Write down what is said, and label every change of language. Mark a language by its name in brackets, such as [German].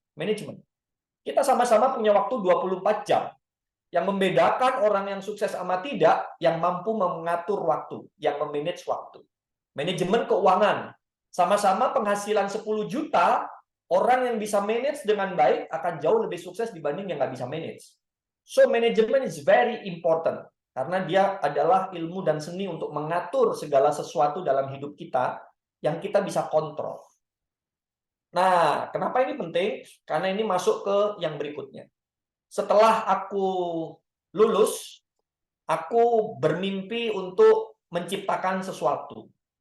[Indonesian] Manajemen. Kita sama-sama punya waktu 24 jam. Yang membedakan orang yang sukses sama tidak, yang mampu mengatur waktu, yang memanage waktu. Manajemen keuangan. Sama-sama penghasilan 10 juta, orang yang bisa manage dengan baik akan jauh lebih sukses dibanding yang nggak bisa manage. [English] So, manajemen is very important. [Indonesian] Karena dia adalah ilmu dan seni untuk mengatur segala sesuatu dalam hidup kita yang kita bisa kontrol. Nah, kenapa ini penting? Karena ini masuk ke yang berikutnya. Setelah aku lulus, aku bermimpi untuk menciptakan sesuatu.